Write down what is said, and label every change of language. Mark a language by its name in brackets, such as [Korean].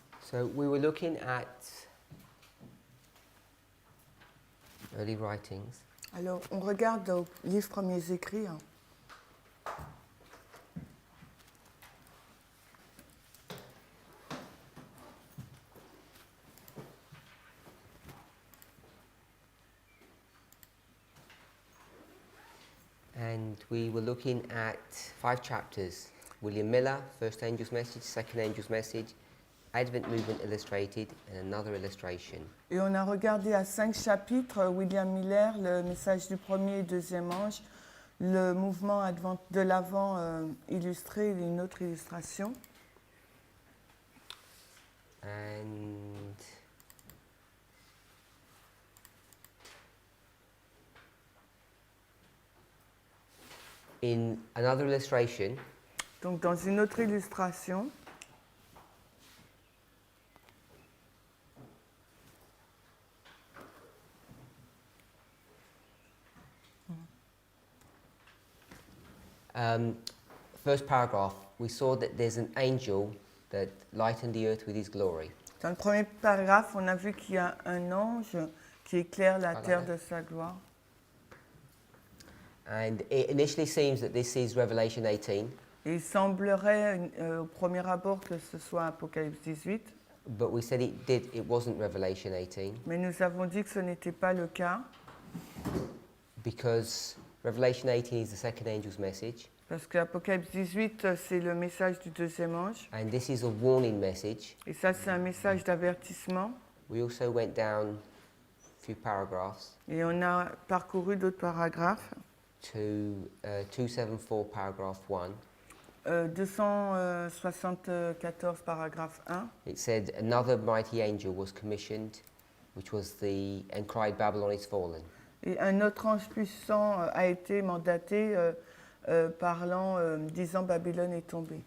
[English] So we were looking at early writings. [French] Alors, on regarde aux livres premiers écrits. Hein. [English] And we were looking at 5 chapters. William Miller, First Angel's Message, Second Angel's Message, Advent Movement Illustrated, and another illustration. [French] Et on a regardé à 5 chapitres, William Miller, le message du premier et deuxième ange, le mouvement de l'Avent illustré et une autre illustration. [English] And in another illustration, [French] Donc dans une autre illustration, [English] first paragraph, we saw that there's an angel that lightened the earth with his glory. [French] dans le premier paragraphe, on a vu qu'il y a un ange qui éclaire la terre de sa gloire. [English] And it initially seems that this is Revelation 18, [French] Et il semblerait au premier abord que ce soit Apocalypse 18, [English] but we said it wasn't Revelation 18 [French] mais nous avons dit que ce n'était pas le cas, [English] because Revelation 18 is the second angel's message, [French] parce que Apocalypse 18, c'est le message du deuxième ange, [English] and this is a warning message. [French] et ça c'est un message d'avertissement. [English] We also went down a few paragraphs [French] Et on a parcouru d'autres paragraphes. [English] to 274 paragraph 1. [French] 274 paragraphe 1. [English] It said another mighty angel was commissioned, which was and cried, Babylon is fallen. [French] Et un autre ange puissant a été mandaté parlant, disant Babylone est tombée.